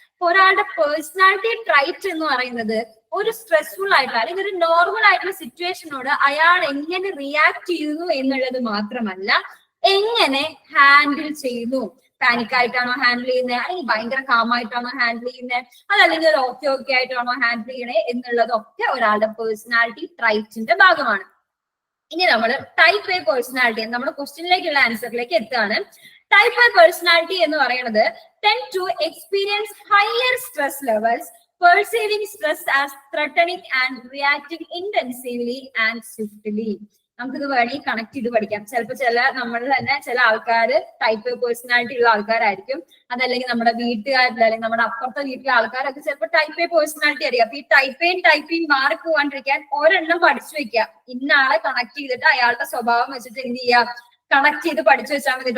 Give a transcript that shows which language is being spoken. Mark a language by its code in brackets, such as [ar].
[ml] ഒരാളുടെ personality trait എന്ന് പറയുന്നത് ഒരു സ്ട്രെസ്ഫുൾ ആയിട്ടുള്ള അല്ലെങ്കിൽ ഒരു നോർമൽ ആയിട്ടുള്ള സിറ്റുവേഷനോട് അയാൾ എങ്ങനെ റിയാക്ട് ചെയ്യുന്നു എന്നുള്ളത് മാത്രമല്ല, എങ്ങനെ ഹാൻഡിൽ ചെയ്യുന്നു. പാനിക് ആയിട്ടാണോ ഹാൻഡിൽ ചെയ്യുന്നത്, അല്ലെങ്കിൽ ഭയങ്കര കാമായിട്ടാണോ ഹാൻഡിൽ ചെയ്യുന്നത്, അതല്ലെങ്കിൽ ഒരു ഓക്കെ ആയിട്ടാണോ ഹാൻഡിൽ ചെയ്യണേ എന്നുള്ളതൊക്കെ ഒരാളുടെ പേഴ്സണാലിറ്റി ട്രൈറ്റിന്റെ ഭാഗമാണ്. ഇനി നമ്മൾ ടൈപ്പ് എ പേഴ്സണാലിറ്റി, നമ്മുടെ ക്വസ്റ്റ്യനിലേക്കുള്ള ആൻസറിലേക്ക് എത്തുകയാണ്. ടൈപ്പ് എ പേഴ്സണാലിറ്റി എന്ന് പറയുന്നത് [en] tend to experience higher stress levels, perceiving stress as threatening and reacting intensively and swiftly. [ml] നമുക്കിത് വേണമെങ്കിൽ കണക്ട് ചെയ്ത് പഠിക്കാം. ചിലപ്പോൾ നമ്മൾ തന്നെ ചില ആൾക്കാര് ടൈപ്പ് എ പേഴ്സണാലിറ്റി ഉള്ള ആൾക്കാരായിരിക്കും, അതല്ലെങ്കിൽ നമ്മുടെ വീട്ടുകാരിൽ അല്ലെങ്കിൽ നമ്മുടെ അപ്പുറത്തെ വീട്ടിലെ ആൾക്കാരൊക്കെ ചിലപ്പോൾ ടൈപ്പ് എ പേഴ്സണാലിറ്റി അറിയാം. അപ്പൊ ഈ ടൈപ്പിംഗ് മാറി പോവാണ്ടിരിക്കാൻ ഒരെണ്ണം പഠിച്ചു വെക്കാം. ഇന്ന ആളെ കണക്ട് ചെയ്തിട്ട് അയാളുടെ സ്വഭാവം വെച്ചിട്ട് എന്ത് ചെയ്യാം? കണക്ട് ചെയ്ത് പഠിച്ചു വെച്ചാൽ മതി.